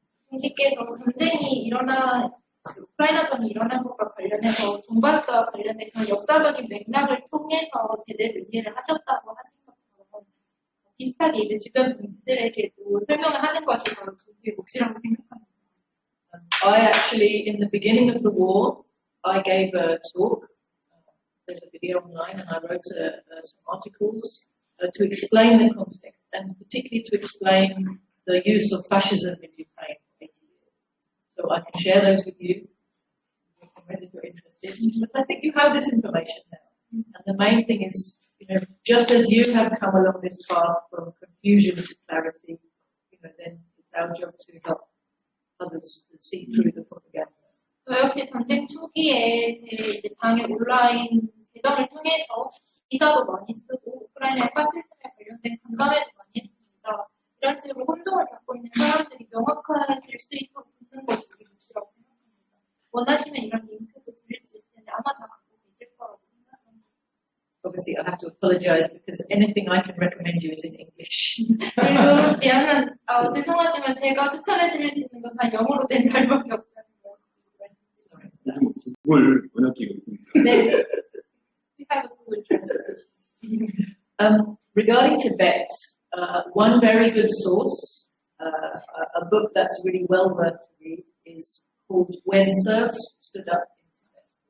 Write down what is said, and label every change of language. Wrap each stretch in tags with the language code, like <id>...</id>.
<ko>총리께서 전쟁이 우크라이나전이 일어난 것과 관련해서 돈바스와 관련된 그런 역사적인 맥락을 통해서 제대로 이해를 하셨다고 하신 것처럼 비슷하게 이제 주변 동지들에게도 설명을 하는 것이 바로 동지의 몫이라고 생각합니다.</ko> <en>I actually, in the beginning of the war, I gave a talk. There's a video online, and I wrote some articles to explain the context, and particularly to explain the use of fascism in Ukraine for 80 years. So I can share those with you if you're interested. But I think you have this information now. And the main thing is, just as you have come along this path from confusion to clarity, then it's our job to help others to see through the propaganda.</en> <ko>저 역시 전쟁 초기에 제 이제 방에 온라인 계정을 통해서 기사도 많이 쓰고 우크라이나의 파시즘에 관련된 간담회도 많이 했습니다. 이런 식으로 혼동을 갖고 있는 사람들이 명확해질 수 있도록 돕는 것이 우리 몫이라고 생각합니다. 원하시면 이런 링크도 드릴 수 있을 텐데 아마 다 갖고 계실 거라고 생각합니다.</ko> <en>Obviously, I have to apologize because anything I can recommend you is in English.</en> <ko>그리고 죄송하지만 제가 추천해드릴 수 있는 건 다 영어로 된 자료밖에 없다는 거. 요즘 구글 번역기가 있습니다.</ko> <en>네. We have a Google Translate. Regarding Tibet, one very good source, a book that's really well worth to read, is called When Serfs Stood Up in Tibet.</en>